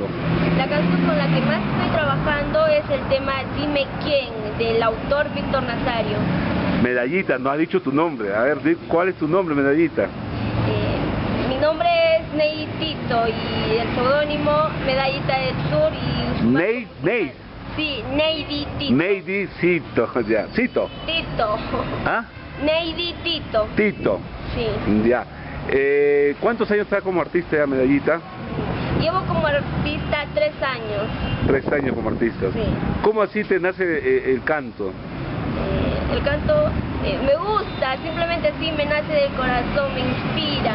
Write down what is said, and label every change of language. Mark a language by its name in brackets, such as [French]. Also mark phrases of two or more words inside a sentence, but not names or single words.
[Spanish] La canción con la que más estoy trabajando es el tema Dime Quién, del autor Víctor Nazario. Medallita, no has dicho tu nombre. A ver, ¿cuál es tu nombre, Medallita? Mi nombre es Ney Tito y el seudónimo Medallita del Sur y... Ney. Sí, Neidy Tito. Neidy Cito, ya. Cito. Tito. ¿Ah? Neidy Tito. Tito. Sí. Ya. ¿Cuántos años estás como artista, Medallita? Llevo como artista 3 años. 3 años como artista. Sí. ¿Cómo así te nace el canto? El canto me gusta, simplemente así me nace del corazón, me inspira.